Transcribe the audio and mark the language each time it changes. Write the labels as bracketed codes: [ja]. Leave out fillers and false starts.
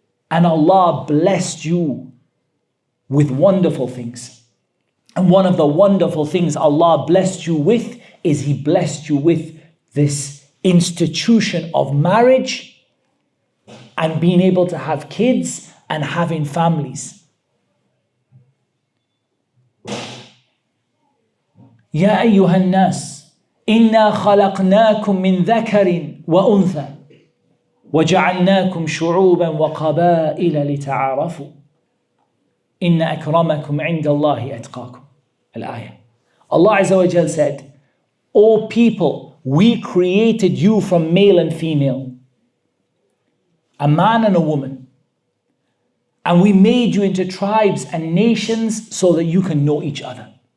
[en] And Allah blessed you with wonderful things. And one of the wonderful things Allah blessed you with is He blessed you with this institution of marriage and being able to have kids and having families. [ar] يا أيها الناس إنا خلقناكم من ذكر وأنثى وجعلناكم شعوبا وقبائل لتعارفوا إن أكرمكم عند الله أتقاكم. الآية. [en] Allah Azza wa Jal said, O people, we created you from male and female, a man and a woman, and we made you into tribes and nations so that you can know each other.